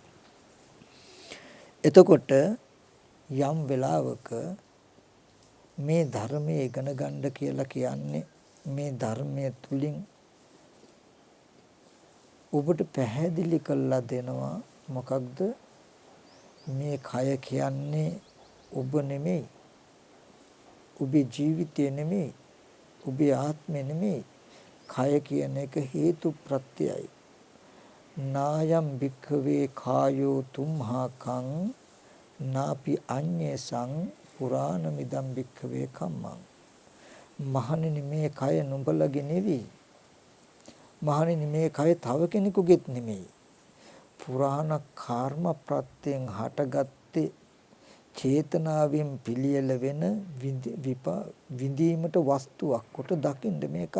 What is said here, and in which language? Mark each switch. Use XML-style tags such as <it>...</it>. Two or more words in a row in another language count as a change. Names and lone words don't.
<si>එතකොට යම් වෙලාවක මේ ධර්මයේ ඉගෙන ගන්න කියලා කියන්නේ මේ ධර්මයේ තුලින් ඔබට පැහැදිලි කරලා දෙනවා මොකක්ද මේ කය කියන්නේ ඔබ නෙමෙයි. ඔබේ ජීවිතය නෙමෙයි. ඔබේ ආත්මය නෙමෙයි. කය කියන එක හේතු ප්‍රත්‍යයයි.</si> <pi>නායම් භික්ඛවේ කායෝ තුම්හාකං නාපි අඤ්ඤේසං පුරාණමිදම් භික්ඛවේ කම්මං.</pi> <si>මහණෙනි මේ කය නුඹලගේ නෙවෙයි. මහණෙනි මේ කය තව කෙනෙකුගේත් නෙමෙයි. පුරාණ කර්ම ප්‍රත්‍යයෙන් හටගත්තේ චේතනාවෙන් පිළියෙල වෙන විඳීමට වස්තුවක් කොට දකින්න මේ කය.</si>